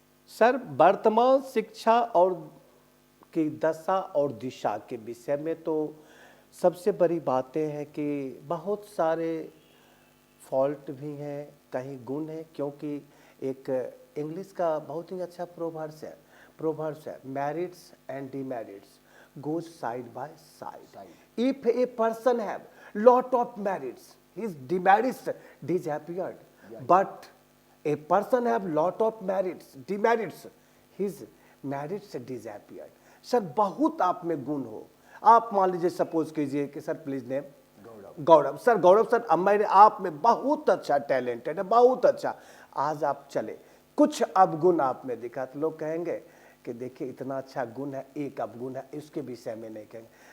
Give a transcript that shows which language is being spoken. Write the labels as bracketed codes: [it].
[hi] Sir, वर्तमान शिक्षा और की दशा और दिशा के विषय में तो सबसे बड़ी बातें हैं कि बहुत सारे फॉल्ट भी हैं, कहीं गुण है, क्योंकि एक इंग्लिश का बहुत ही अच्छा प्रोवर्ब्स है, [en] Merits and demerits goes side by side. If a person have lot of merits, his demerits disappeared. Yeah. But a person have lot of demerits, his merits disappeared. [hi] Sir, बहुत आप में गुण हो, आप मान लीजिए, सपोज कीजिए कि sir please name Gaurav sir, अब मेरे आप में बहुत अच्छा टैलेंटेड है, बहुत अच्छा, आज आप चले, कुछ अब गुण आप में दिखा, तो लोग कहेंगे कि देखिए इतना अच्छा गुण है, एक अवगुण है, इसके विषय में नहीं कहेंगे।